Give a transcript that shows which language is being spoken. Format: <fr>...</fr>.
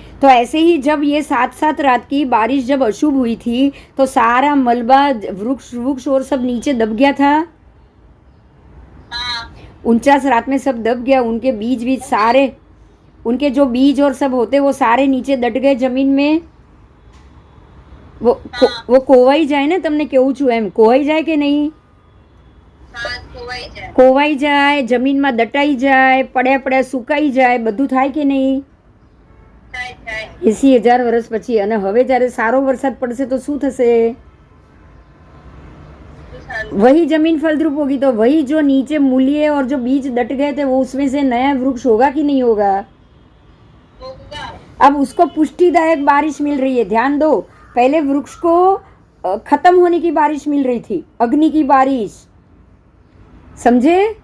<hi>तो ऐसे ही जब ये 7 रात की बारिश जब अशुभ हुई थी तो सारा मलबा, वृक्ष और सब नीचे दब गया था।</hi> <gu>હા.</gu> <hi>49 रात में सब दब गया। उनके बीज सारे, उनके जो बीज और सब होते वो सारे नीचे दट गए जमीन में।</hi> <gu>वो कोवाई जाए ने, તમને કેવું છું એમ, કોવાઈ જાય કે નહીં? હા, ખોવાઈ જાય. કોવાઈ જાય, જમીનમાં દટાઈ જાય, પડ્યા પડ્યા સુકાઈ જાય, બધું થાય કે નહીં? થાય, થાય. 80,000 વર્ષ પછી। અને હવે જ્યારે સારો વરસાદ પડશે તો શું થશે? શું સારું?</gu> <hi>वही जमीन फलद्रुप होगी। तो वही जो नीचे मूल्य और जो बीज डट गए थे वो उसमें से नया वृक्ष होगा कि नहीं होगा? હોગા. अब उसको पुष्टिदायक बारिश मिल रही है। ध्यान दो, पहले वृक्ष को खत्म होने की बारिश मिल रही थी, अग्नि की बारिश, समझे?</hi>